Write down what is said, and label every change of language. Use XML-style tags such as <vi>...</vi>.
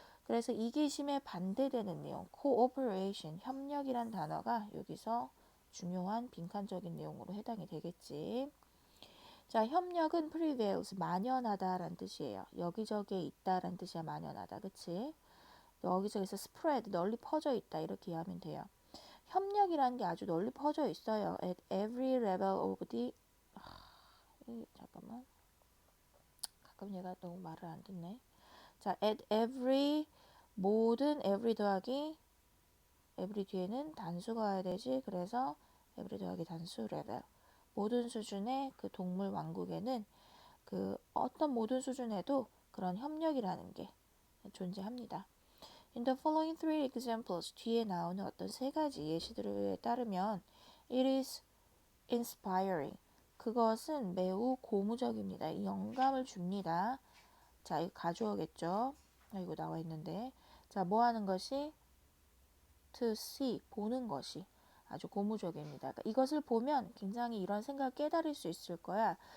<ko>그래서 이기심에 반대되는 내용, cooperation, 협력이란 단어가 여기서 중요한 빈칸적인 내용으로 해당이 되겠지. 자, 협력은 prevails, 만연하다라는 뜻이에요. 여기저기에 있다라는 뜻이야, 만연하다. 그치? 여기저기서 spread, 널리 퍼져 있다. 이렇게 이해하면 돼요. 협력이라는 게 아주 널리 퍼져 있어요.</ko> <en>At every level of the</en> <ko>잠깐만. 가끔 얘가 너무 말을 안 듣네. 자,</ko> <en>at every</en> <ko>모든 every 더하기 every 뒤에는 단수가 와야 되지. 그래서 every 더하기 단수 레벨. 모든 수준의 그 동물 왕국에는 그 어떤 모든 수준에도 그런 협력이라는 게 존재합니다.</ko> <en>In the following three examples,</en> <ko>뒤에 나오는 어떤 세 가지 예시들에 따르면</ko> <en>it is inspiring.</en> <ko>그것은 매우 고무적입니다. 영감을 줍니다. 자, 이거 가져오겠죠. 이거 나와 있는데. 자, 뭐 하는 것이?</ko> <en>To see,</en> <ko>보는 것이 아주 고무적입니다. 그러니까 이것을 보면 굉장히 이런 생각을 깨달을 수 있을 거야.</ko>